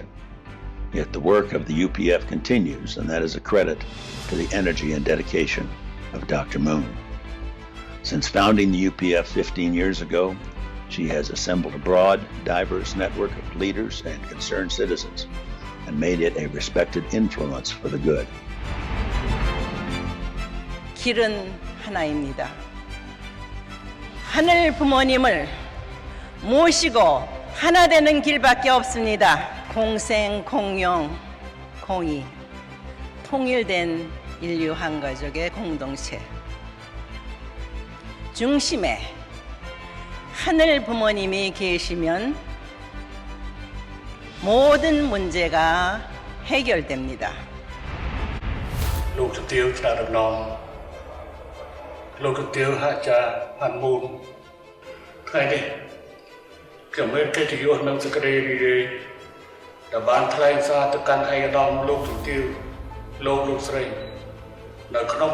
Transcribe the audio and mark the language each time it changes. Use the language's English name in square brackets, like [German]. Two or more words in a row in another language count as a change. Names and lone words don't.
[English] Yet the work of the UPF continues, and that is a credit to the energy and dedication of Dr. Moon. Since founding the UPF 15 years ago, she has assembled a broad, diverse network of leaders and concerned citizens and made it a respected influence for the good. [Korean] 길은 하나입니다. 하늘 부모님을 모시고 하나 되는 길밖에 없습니다. 공생, 공용, 공의, 통일된 인류 한 가족의 공동체. 중심에 하늘 부모님이 계시면 모든 문제가 해결됩니다. [Khmer] លោកជំទាវឆ្លើយដំណងលោកជំទាវអាចារ្យផាន់មូនថ្ងៃនេះខ្ញុំមានកិត្តិយសនិងសេចក្តីរីករាយដែលបានថ្លែងសារទៅកាន់ឯកឧត្តមលោកជំទាវលោកស្រីនៅក្នុង